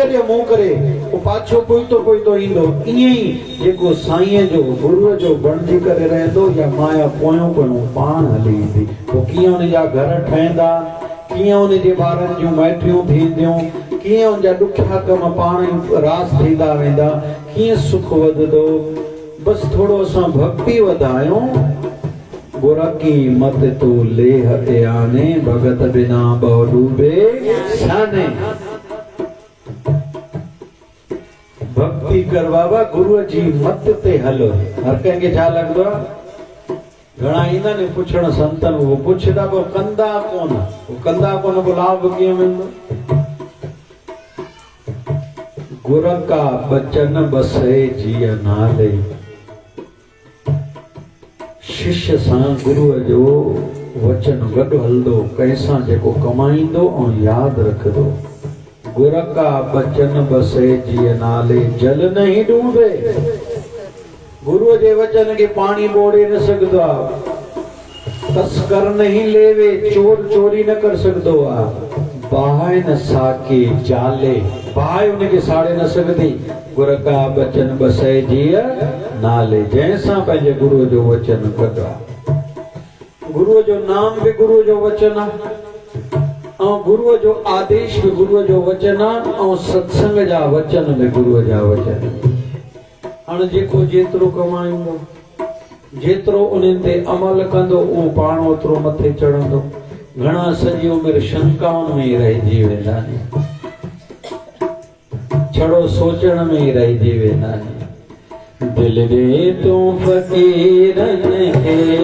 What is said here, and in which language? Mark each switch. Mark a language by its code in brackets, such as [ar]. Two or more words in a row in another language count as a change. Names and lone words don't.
[sd] ॾे मुंहुं करे पोइ पाछो पोइतो ईंदो ईअं ई जेको साईं जो गुरूअ जो बणिजी करे रहंदो या माया पोयों पोयों पाण हली ईंदी पोइ कीअं हुनजा घर ठहंदा कीअं हुनजे ॿारनि जूं माइटियूं थींदियूं कीअं हुनजा ॾुखिया कम पाण ई रास थींदा वेंदा कीअं सुख वधंदो बसि थोरो असां भक्ति वधायूं [pa] ਗੁਰ ਕੀ ਮਤ ਤੂ ਲੇਹ ਤੇ ਆਨੇ ਭਗਤ ਬਿਨਾ ਬਹੁ ਡੂਬੇ ਸਾਨੇ [sd] भक्ति कर बाबा गुरुअ जी मत ते हलो हर कंहिंखे छा लॻंदो आहे घणा ईंदा आहिनि पुछण संतनि उहो पुछंदा पोइ कंदा कोन पोइ लाभ कीअं वेंदो [pa] ਗੁਰ ਕਾ ਬਚਨ ਬਸੇ ਜੀਅ ਨਾਲੇ [sd] शिष्य सां गुरुअ जो वचन गॾु हलंदो कंहिंसां जेको कमाईंदो ऐं यादि रखंदो [pa] ਗੁਰ ਕਾ ਬਚਨ ਬਸੇ ਜੀਅ ਨਾਲੇ ਜਲ ਨਹੀਂ ਡੂਬੇ [sd] गुरुअ जे वचन खे पाणी ॿोड़े न सघंदो आहे [pa] ਤਸਕਰ ਨਹੀਂ ਲੇਵੇ [sd] चोर चोरी न कर सघंदो आहे बाहि [pa] ਨ ਸਾਕੇ ਜਾਲੇ [sd] बाहि हुनखे साड़े न सघंदी [pa] ਗੁਰ ਕਾ ਬਚਨ ਬਸੇ ਜੀਅ ਨਾਲੇ [sd] जंहिंसां पंहिंजे गुरुअ जो वचन गॾु आहे गुरुअ जो नाम बि गुरुअ जो वचन आहे ऐं गुरुअ जो आदेश बि गुरुअ जो वचन आहे ऐं सत्संग जा वचन बि गुरुअ जा वचन हाणे जेको जेतिरो कमाईंदो जेतिरो उन्हनि ते अमल कंदो उहो पाण ओतिरो मथे चढ़ंदो घणा सॼी उमिरि शंकाउनि में ई रहिजी वेंदा आहिनि छड़ो सोचण में ई रहिजी वेंदा आहिनि दिल दे तूं फ़क़ीरनि खे